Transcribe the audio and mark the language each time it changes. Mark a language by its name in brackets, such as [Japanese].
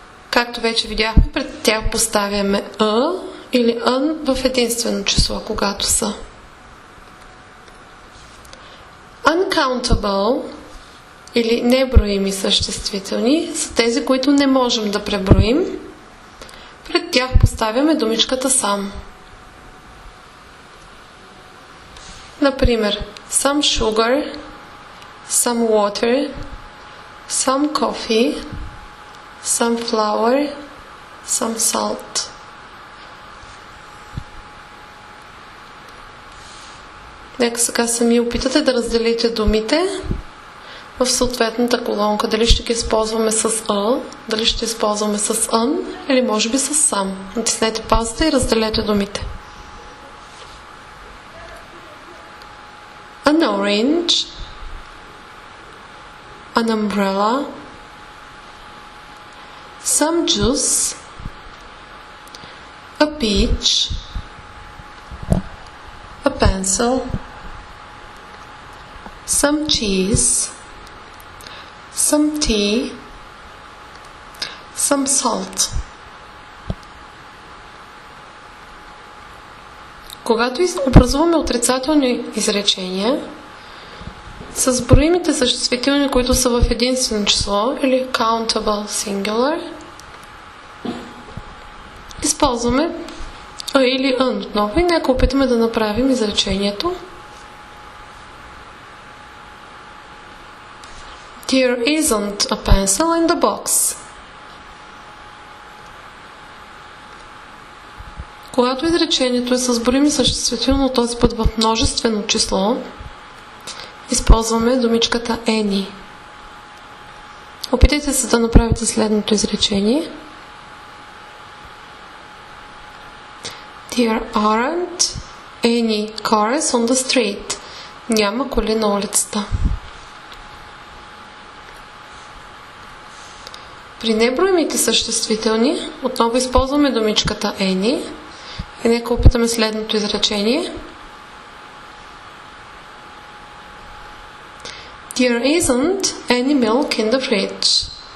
[Bulgarian] Както вече видяхме, пред тях поставяме a или an в единствено число, когато са. Uncountable или неброими съществителни са тези, които не можем да преброим. Пред тях поставяме думичката some. Например, [English] some sugar, some water, some coffee, some flour, some salt. [Bulgarian] Нека сега сами опитате да разделите думите в съответната колонка. Дали ще ги използваме с a, дали ще използваме с an или може би с some. Натиснете паузата и разделете думите. [English] An orange, an umbrella, some juice, a peach, a pencil, some cheese, some tea, some salt. [Bulgarian] Когато образуваме отрицателни изречения с броимите съществителни, които са в единствено число, или countable singular, използваме a или an отново и нека опитаме да направим изречението. [English] There isn't a pencil in the box. [Bulgarian] Когато изречението е с броими съществително, този път в множествено число, използваме думичката any. Опитайте се да направите следното изречение. [English] There aren't any cars on the street. [Bulgarian] Няма коли на улицата. При неброимите съществителни отново използваме думичката any и нека опитаме следното изречение. [English] There isn't any milk in the fridge.